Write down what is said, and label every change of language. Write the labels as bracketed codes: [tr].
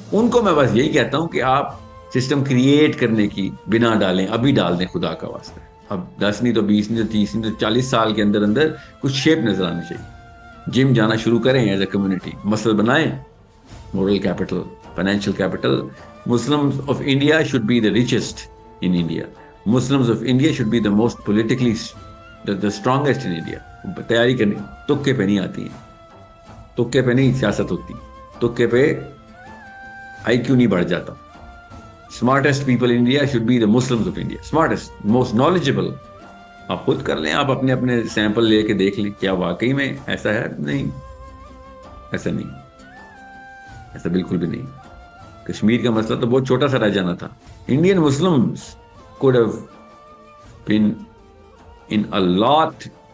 [ur] ان کو میں بس یہی کہتا ہوں کہ آپ سسٹم کریٹ کرنے کی بنا ڈالیں، ابھی ڈال دیں خدا کا واسطہ. اب 10 نہیں تو 20 نہیں تو 30 نہیں تو 40 سال کے اندر اندر کچھ شیپ نظر آنی چاہیے. جم جانا شروع کریں [en] as a community, [ur] مسل بنائیں، moral capital, financial capital. [en] Muslims of India should be the richest in India. Muslims of India should be the most politically the strongest in India. [ur] تیاری کرنی تکے پہ نہیں آتی ہیں، تکے پہ نہیں سیاست ہوتی، تکے پہ آئی کیو نہیں بڑھ جاتا. [en] Smartest people in India should be the Muslims of India. Smartest, most knowledgeable. [ur] آپ خود کر لیں، آپ اپنے اپنے سیمپل لے کے دیکھ لیں کیا واقعی میں ایسا ہے. نہیں، ایسا نہیں، ایسا بالکل بھی نہیں. کشمیر کا مسئلہ تو بہت چھوٹا سا رہ جانا تھا. [en] Indian Muslims could have been in a lot.